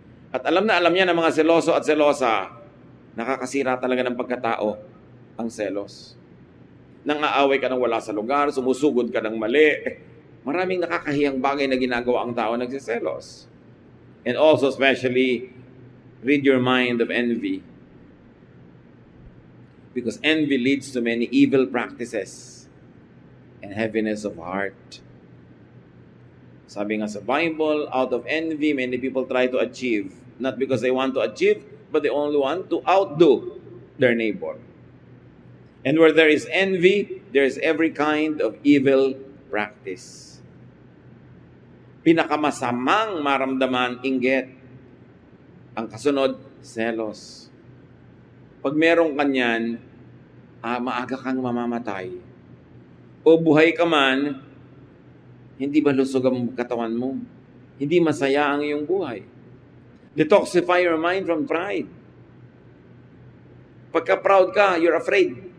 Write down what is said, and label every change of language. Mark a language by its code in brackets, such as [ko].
[tl] At alam na alam niya ng mga seloso at selosa, nakakasira talaga ng pagkatao ang selos. Nang aaway ka ng wala sa lugar, sumusugod ka ng mali, maraming nakakahiyang bagay na ginagawa ang tao nagsiselos. [en] And also especially, rid your mind of envy. Because envy leads to many evil practices and heaviness of heart. [tl] Sabi nga sa [en] Bible, out of envy, many people try to achieve. Not because they want to achieve, but they only want to outdo their neighbor. And where there is envy, there is every kind of evil practice. [tl] Pinakamasamang maramdaman, inggit. Ang kasunod, selos. Pag merong kanyan, maaga kang mamamatay. O buhay ka man, hindi ba lusog ang katawan mo? Hindi masaya ang iyong buhay. [en] Detoxify your mind from pride. [tl] Pagka proud ka, [en] you're afraid.